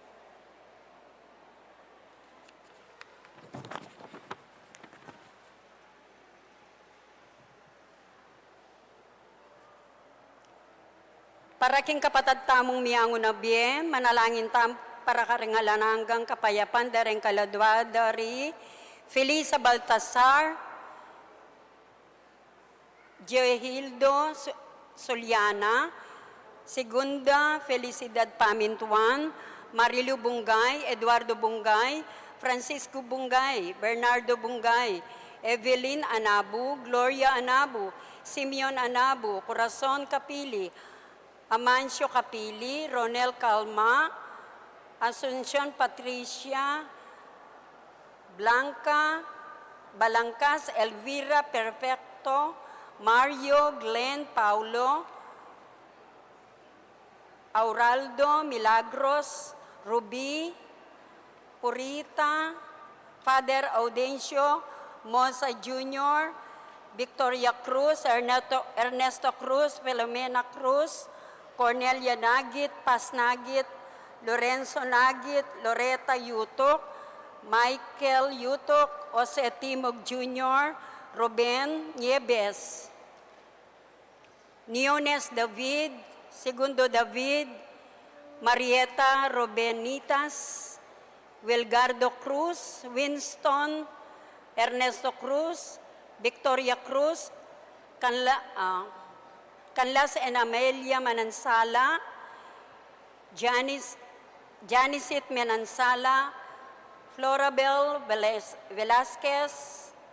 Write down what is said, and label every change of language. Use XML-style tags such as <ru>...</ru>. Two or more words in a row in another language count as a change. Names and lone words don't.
<pam>Para king kapatad tamong miyango na biye, manalangin tam para karingalan hanggang kapayapan dareng kaladwa dari Felisa Baltasar, Jehildo Soliana, Segunda Felicidad Pamintuan, Marilu Bungay, Eduardo Bungay, Francisco Bungay, Bernardo Bungay, Evelyn Anabu, Gloria Anabu, Simeon Anabu, Corazon Capili, Amancio Capili, Ronel Calma, Asuncion Patricia, Blanca Balangkas, Elvira Perfecto, Mario Glenn Paulo, Auraldo Milagros, Ruby, Purita, Father Audencio, Mosa Jr., Victoria Cruz, Ernesto Cruz, Filomena Cruz, Cornelia Nagit, Paz Nagit, Lorenzo Nagit, Loretta Yutok, Michael Yutok, Jose Timog Jr., Ruben Nieves, Niones David, Segundo David, Marieta Robenitas, Wilgardo Cruz, Winston, Ernesto Cruz, Victoria Cruz, Canlas and Amelia Manansala, Janisit Manansala, Florabel Velasquez,</pam>